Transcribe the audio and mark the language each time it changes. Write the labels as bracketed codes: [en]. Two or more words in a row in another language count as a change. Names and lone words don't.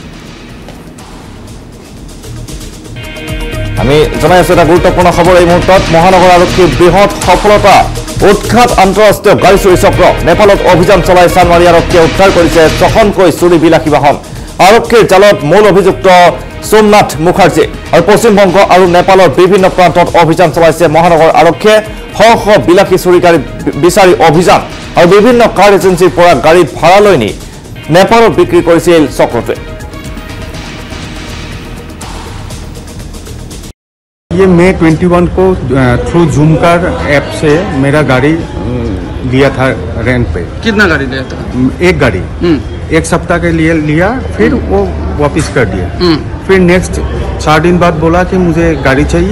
[as] আমি জনাই আছো এটা গুৰুত্বপূৰ্ণ খবৰ এই মুহূৰ্তত মহানগৰ আৰক্ষীৰ বৃহৎ সফলতা উৎখাত আন্তঃৰাষ্ট্ৰীয় গাড়ী চুৰি চক্ৰ নেপালত অভিযান চলাই চানমাৰী আৰক্ষীয়ে উদ্ধাৰ কৰিছে ছখনকৈ চুৰি বিলাসী বাহন আৰক্ষীৰ জালত মূল অভিযুক্ত সোমনাথ মুখাৰ্জী আৰু পশ্চিমবংগ আৰু নেপালৰ বিভিন্ন প্ৰান্তত অভিযান চলাইছে মহানগৰ আৰক্ষীয়ে শ বিলাসী চুৰি গাড়ী বিচাৰি অভিযান আৰু বিভিন্ন কাৰ এজেন্সিৰ পৰা গাড়ী ভাড়া লৈ নি নেপালত বিক্ৰী কৰিছিল চক্ৰটোৱে [hi] ये मई 21 को थ्रू जूम कार ऐप से मेरा गाड़ी लिया था रेंट पे। कितना गाड़ी लिया था? एक गाड़ी एक सप्ताह के लिए लिया फिर वो वापस कर दिया फिर नेक्स्ट 4 दिन बाद बोला कि मुझे गाड़ी चाहिए